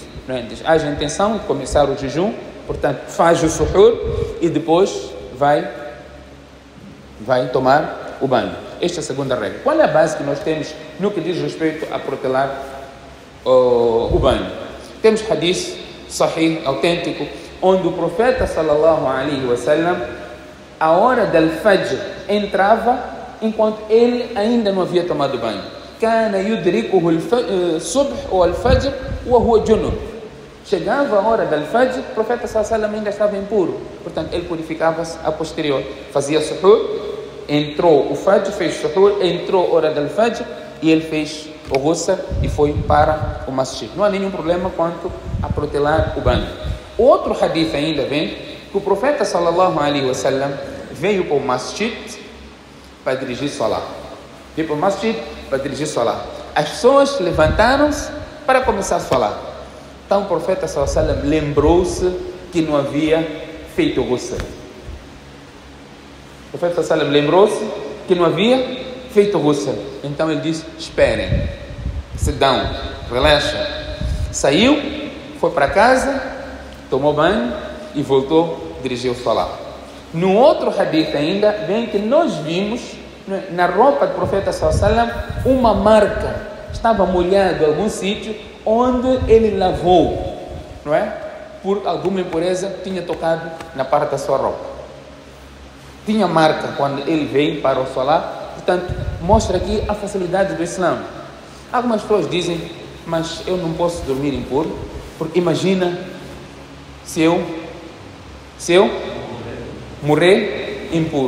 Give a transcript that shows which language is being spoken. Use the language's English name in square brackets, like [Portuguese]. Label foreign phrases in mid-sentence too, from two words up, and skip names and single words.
[Portuguese] Não é? Diz: haja a intenção de começar o jejum, portanto faz o suhur e depois vai tomar o banho. Esta é a segunda regra. Qual é a base que nós temos no que diz respeito a protelar o banho? Temos hadith sahih, autêntico, onde o profeta [Arabic] صلى الله عليه وسلم, [Portuguese] a hora do al-fajr entrava enquanto ele ainda não havia tomado banho. [Arabic] كان يدركه الصبح ou الفجر وهو جنب. [Portuguese] Chegava a hora do al-fajr, o profeta [Arabic] صلى الله عليه وسلم [Portuguese] ainda estava impuro. Portanto, ele purificava-se a posterior. Fazia suhur, entrou o fajr, fez suhur, entrou a hora do al-fajr e ele fez o ghusl e foi para o masjid. Não há nenhum problema quanto a protelar o banho. Outro hadith ainda vem que o profeta [Arabic] صلى الله عليه وسلم [Portuguese] veio para o masjid para dirigir salat. Veio para o masjid para dirigir salat. As pessoas levantaram-se para começar a falar. Então o profeta [Arabic] صلى الله عليه وسلم [Portuguese] lembrou-se que não havia feito o ghusl. O profeta [Arabic] صلى الله عليه وسلم [Portuguese] lembrou-se que não havia feito o ghusl. Então ele disse: esperem, [English] sit down, [Portuguese] relaxa. Saiu, foi para casa, tomou banho e voltou a dirigir o salat. No outro hadith ainda vem que nós vimos na roupa do profeta [Arabic] صلى الله عليه وسلم [Portuguese] uma marca estava molhado em algum sítio onde ele lavou, não é? Por alguma impureza tinha tocado na parte da sua roupa. Tinha marca quando ele veio para o solar. Portanto, mostra aqui a facilidade do Islã. Algumas pessoas dizem, mas eu não posso dormir impuro, porque imagina se eu morrer impuro.